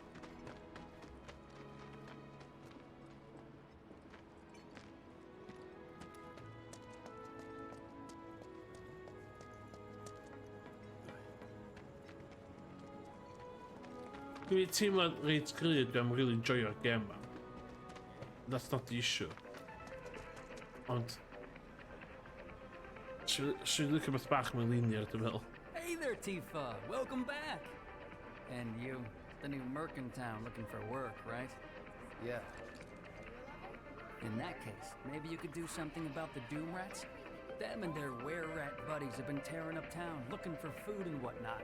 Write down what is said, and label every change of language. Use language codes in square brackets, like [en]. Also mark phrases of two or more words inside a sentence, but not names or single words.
[cy] Dwi'n teimlo reit gryf, dwi'n really enjoyo'r game ma. [en] That's not the issue. [cy] Ond... Dwi'n licio beth bach mewn linear, dwi'n meddwl. [en] Hey there, Tifa. Welcome back. And you, the new merc in town looking for work, right? Yeah. In that case, maybe you could do something about the Doom Rats? Them and their were-rat buddies have been tearing up town, looking for food and whatnot.